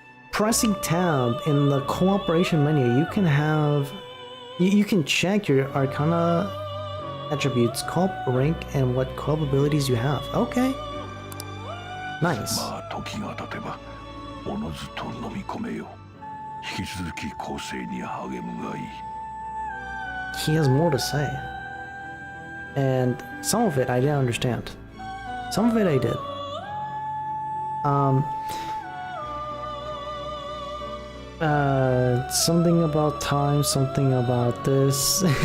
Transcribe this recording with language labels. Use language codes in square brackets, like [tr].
[en] Pressing tab in the cooperation menu, you can have you can check your Arcana attributes, co-op rank, and what co-op abilities you have. Okay. Nice. [ja] まあ時が経てばおのずと飲み込めよ。引き続き構成に励むがいい。 [en] He has more to say. And some of it I didn't understand. Some of it I did. Something about time, something about this.